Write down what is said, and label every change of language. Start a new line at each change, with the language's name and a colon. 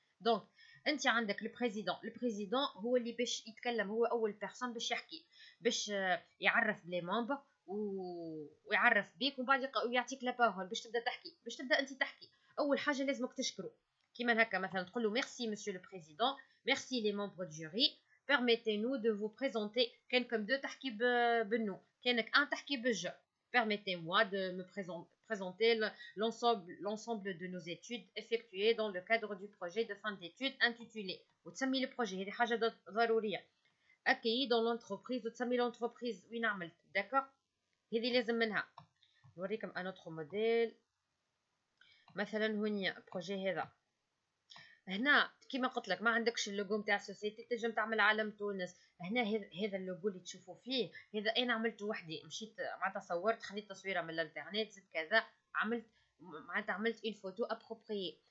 Arabic: دونك انت عندك البريزيدون هو اللي باش يتكلم، هو اول بيرسون باش يحكي باش يعرف بلي ممبر ويعرف بيك ومن بعد يعطيك لا بارول باش تبدا تحكي. باش تبدا انت تحكي اول حاجه لازمك تشكره كيما هكا مثلا تقول له ميرسي مسيو لو بريزيدون، ميرسي لي ممبر دو جوري،
French: permettez-nous de vous présenter.
Arabic: كانكم دو تحكي بالنو كانك ان تحكي بالجو.
French: permettez-moi de me présenter l'ensemble de nos études effectuées dans le cadre du projet de fin d'études intitulé
Arabic: وتسمي البروجي هذه حاجه ضروريه
French: accueilli dans l'entreprise وتسمي l'entreprise
Arabic: وين عملت. داكوغ هذه لازم منها. نوريكم ان اوتر موديل مثلا هوني بروجي هذا. هنا كيما قلت لك ما عندكش اللوغو نتاع السوسيتي تنجم تعمل علم تونس. هنا هذا اللوغو اللي تشوفوا فيه هذا انا عملته وحدي، مشيت معناتها صورت خديت تصويره من الانترنت زدت كذا عملت معناتها عملت اون فوتو ابروبريي.